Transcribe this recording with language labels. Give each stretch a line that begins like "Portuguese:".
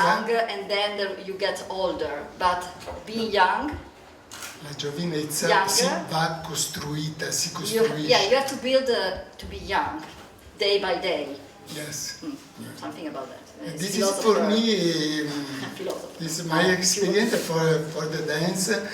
English: young and then you get older, but being young,
Italian: la giovinezza
English: younger,
Italian: si va costruita, si costruisce.
English: you have to build to be young, day by day. Yes. Something about that. This is for me, this is my experience for the dance.